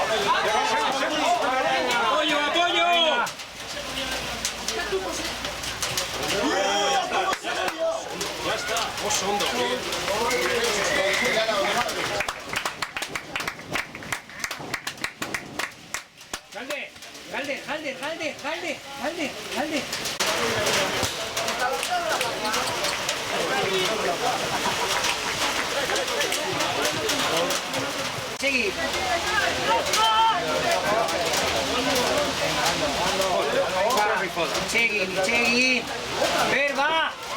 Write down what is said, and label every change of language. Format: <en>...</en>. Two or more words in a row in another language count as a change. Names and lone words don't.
<es>Apoyo, apoyo. Ya está,</es> <eu>oso ondo. Galde. Segi. Segi. Verba.</eu>